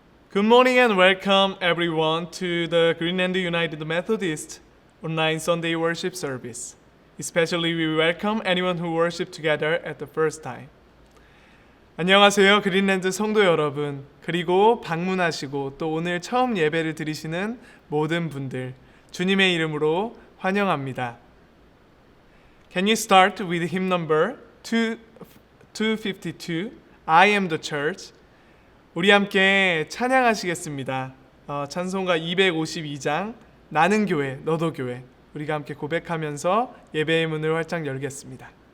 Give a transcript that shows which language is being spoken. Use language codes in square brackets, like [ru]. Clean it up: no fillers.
[en] Good morning and welcome everyone to the Greenland United Methodist online Sunday worship service. Especially we welcome anyone who worship together at the first time. [ko] 안녕하세요, 그린랜드 성도 여러분, 그리고 방문하시고 또 오늘 처음 예배를 드리시는 모든 분들, 주님의 이름으로 환영합니다. [en] Can you start with hymn number 252, I am the church? [ko] 우리 함께 찬양하시겠습니다. 찬송가 252장, 나는 교회, 너도 교회. 우리가 함께 고백하면서 예배의 문을 활짝 열겠습니다.